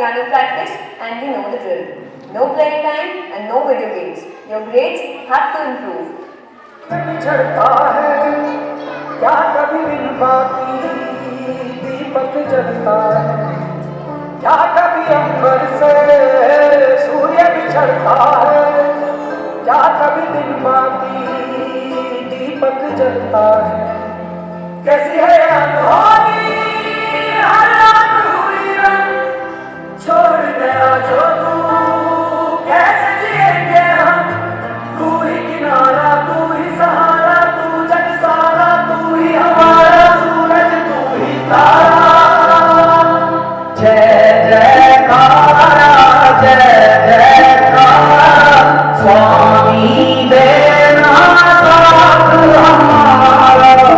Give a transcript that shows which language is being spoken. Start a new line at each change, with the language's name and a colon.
English: practice and we know the drill. No playing time and no video games. Your grades have to improve.
Hindi: चढ़ता है क्या कभी बिन बाती दीपक जलता है, क्या कभी अंबर से सूर्य बिछड़ता है, क्या कभी बिन बाती दीपक जलता है। कैसी है अनहोनी हर रात हुई रंग, छोड़ गया जो तू कैसे जिएंगे हम। तू ही किनारा तू ही सहारा तू जग सारा तू ही हमारा सूरज तू ही तारा। जय जयकारा जय जयकारा स्वामी देना साथ हमारा।